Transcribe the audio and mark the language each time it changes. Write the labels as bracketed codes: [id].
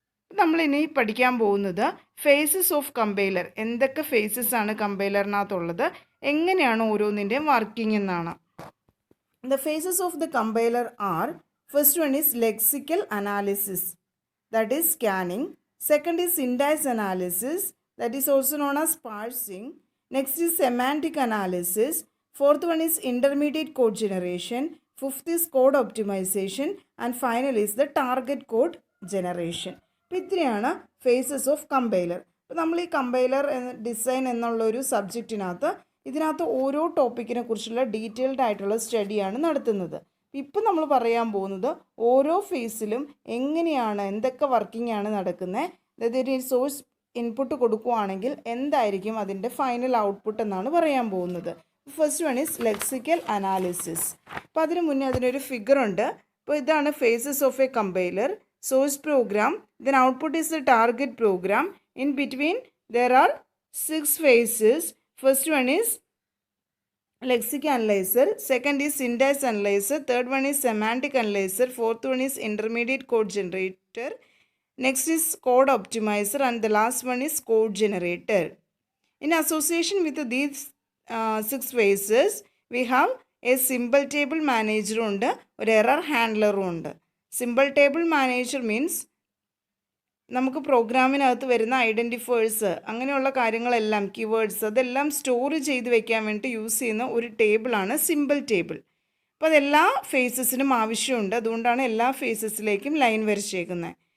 [ml] നമ്മളിനി പഠിക്കാൻ പോകുന്നത് ഫേസസ് ഓഫ് കമ്പൈലർ. എന്തൊക്കെ ഫേസസ് ആണ് കമ്പൈലറിനകത്തുള്ളത്, എങ്ങനെയാണ് ഓരോന്നിൻ്റെയും വർക്കിംഗ് എന്നാണ്. [en] The phases of the compiler are: first one is lexical analysis, that is scanning. Second is syntax analysis, that is also known as parsing. Next is semantic analysis. Fourth one is intermediate code generation. Fifth is code optimization. And final is the target code generation. [ml] അപ്പോൾ ഇത്രയാണ് faces of compiler. അപ്പോൾ നമ്മൾ ഈ compiler design എന്നുള്ളൊരു സബ്ജക്റ്റിനകത്ത് ഇതിനകത്ത് ഓരോ ടോപ്പിക്കിനെ കുറിച്ചുള്ള detailed ആയിട്ടുള്ള സ്റ്റഡിയാണ് നടത്തുന്നത്. ഇപ്പം നമ്മൾ പറയാൻ പോകുന്നത് ഓരോ ഫേസിലും എങ്ങനെയാണ്, എന്തൊക്കെ വർക്കിംഗ് ആണ് നടക്കുന്നത്, അതായത് ഒരു സോഴ്സ് ഇൻപുട്ട് കൊടുക്കുകയാണെങ്കിൽ എന്തായിരിക്കും അതിൻ്റെ ഫൈനൽ ഔട്ട്പുട്ട് എന്നാണ് പറയാൻ പോകുന്നത്. [en] First one is lexical analysis. [ml] അപ്പോൾ അതിന് മുന്നേ അതിനൊരു ഫിഗർ ഉണ്ട്. അപ്പോൾ ഇതാണ് [en] Phases of a compiler. Source program, then output is the target program. In between there are 6 phases. First one is lexic analyzer, second is syntax analyzer, third one is semantic analyzer, fourth one is intermediate code generator, next is code optimizer, and the last one is code generator. In association with these 6 phases we have a symbol table manager ഉണ്ട്, ഒരു error handler ഉണ്ട്. Symbol table manager means [ml] നമുക്ക് പ്രോഗ്രാമിനകത്ത് വരുന്ന identifiers അങ്ങനെയുള്ള കാര്യങ്ങളെല്ലാം, keywords, അതെല്ലാം store ചെയ്ത് വെക്കാൻ വേണ്ടി യൂസ് ചെയ്യുന്ന ഒരു ടേബിളാണ് സിമ്പിൾ ടേബിൾ. അപ്പോൾ അതെല്ലാ ഫേസസിനും ആവശ്യമുണ്ട്, അതുകൊണ്ടാണ് എല്ലാ ഫേസസിലേക്കും ലൈൻ വരച്ചേക്കുന്നത്.